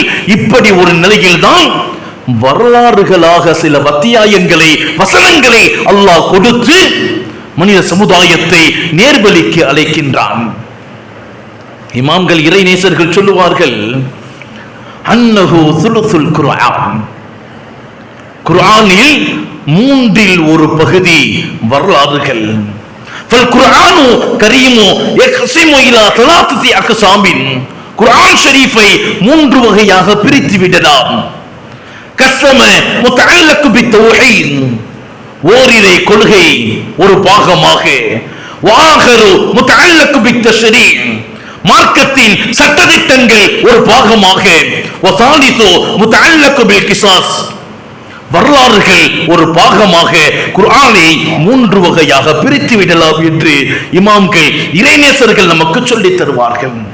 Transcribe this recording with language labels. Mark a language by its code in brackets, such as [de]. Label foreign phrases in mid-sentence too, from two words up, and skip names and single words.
[ta] இப்படி ஒரு நிலையில் தான் வரலாறுகளாக சில அத்தியாயங்களை, வசனங்களை அல்லாஹ் கொடுத்து மனித சமுதாயத்தை நேர்வழிக்கு அழைக்கின்றான். இமாம்கள், இறைநேசர்கள் சொல்லுவார்கள், [ar] أنه ثلث القرآن, [ta] குர்ஆனில் 3இல் ஒரு பகுதி வரலாறுகள். [ar] فالقرآن كريم يقسم إلى 3 أقسام. [ta] குர்ஆன் ஷரீஃபை 3 வகையாக பிரித்து விடலாம். [ar] قسم متعلق بالتوحيد, [ta] ஓரிரை கொள்கை ஒரு பாகமாக, [ar] وآخر متعلق بالتشريع, [ta] மார்க்கத்தின் சட்டதிட்டங்கள் ஒரு பாகமாக, [ar] والثالث متعلق بالقصص, [ta] வரலாறுகள் ஒரு பாகமாக குர்ஆனை 3 வகையாக பிரித்து விடலாம் என்று இமாம்கள் இறைநேசர்கள் நமக்கு சொல்லித் தருவார்கள்.